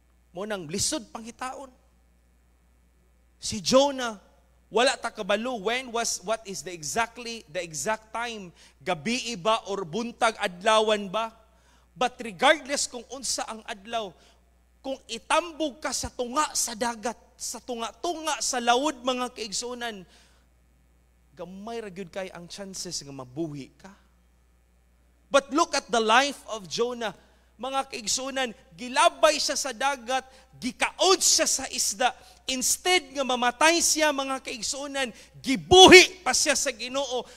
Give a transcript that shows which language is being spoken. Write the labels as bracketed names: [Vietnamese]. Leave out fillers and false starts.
[Cebuano] Mo nang lisod panghitaon. Si Jonah, wala ta kabalo [English] what is the exact time, [Cebuano] gabi ba or buntag adlawan ba? [English] But regardless [Cebuano] kung unsa ang adlaw, kung itambog ka sa tunga sa dagat, sa tunga-tunga sa lawod mga kaigsunan, gamay ra gyud kay ang chances nga mabuhi ka. [English] But look at the life of Jonah. [Cebuano] Mga kaigsunan, gilabay siya sa dagat, gikaod siya sa isda. Instead nga mamatay siya, mga kaigsunan, gibuhi pa siya sa Ginoo.